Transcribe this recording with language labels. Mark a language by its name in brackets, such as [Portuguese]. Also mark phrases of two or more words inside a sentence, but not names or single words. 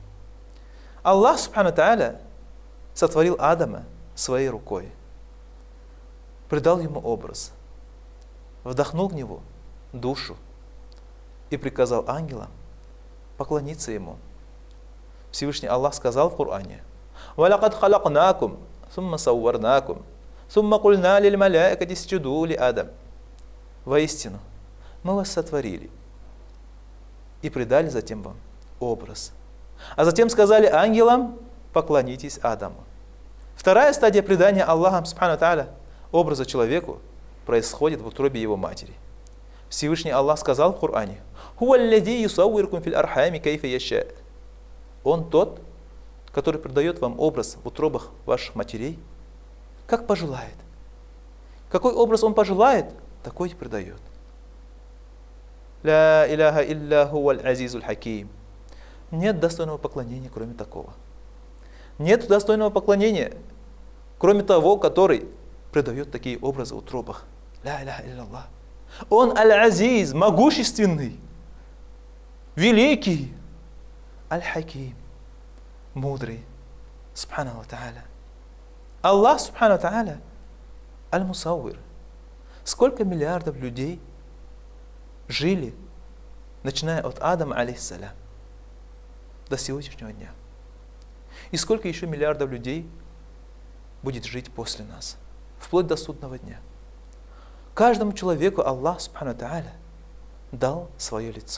[Russian] Аллах [Arabic] سبحانه تعالى [Russian] сотворил Адама своей рукой, придал ему образ, вдохнул в него душу и приказал ангелам поклониться ему. Всевышний Аллах сказал в Коране: [Arabic] «ولقد خلقناكم ثم صورناكم ثم قلنا للملائكة اسجدوا لآدم». [Russian] Воистину, мы вас сотворили и придали затем вам образ. А затем сказали ангелам: поклонитесь Адаму. Вторая стадия придания Аллахом [Arabic] سبحانه تعالى [Russian] образа человеку происходит в утробе его матери. Всевышний Аллах сказал в Коране: [Arabic] «هو الذي يصوركم في الأرحام كيف يشاء». [Russian] Он тот, который придает вам образ в утробах ваших матерей, как пожелает. Какой образ он пожелает, такой и придает. [Arabic] لا إله إلا هو العزيز الحكيم. [Russian] Нет достойного поклонения, кроме такого. Нет достойного поклонения, кроме того, который придает такие образы в утробах. [Arabic] لا إله إلا الله. [Russian] Он аль-азиз, могущественный, великий, аль-хаким, мудрый. [Arabic] سبحانه تعالى. الله سبحانه تعالى المصور. [Russian] Сколько миллиардов людей жили, начиная от Адама, алейхиссалям, до сегодняшнего дня. И сколько еще миллиардов людей будет жить после нас, вплоть до судного дня. Каждому человеку Аллах [Arabic] سبحانه تعالى [Russian] дал свое лицо.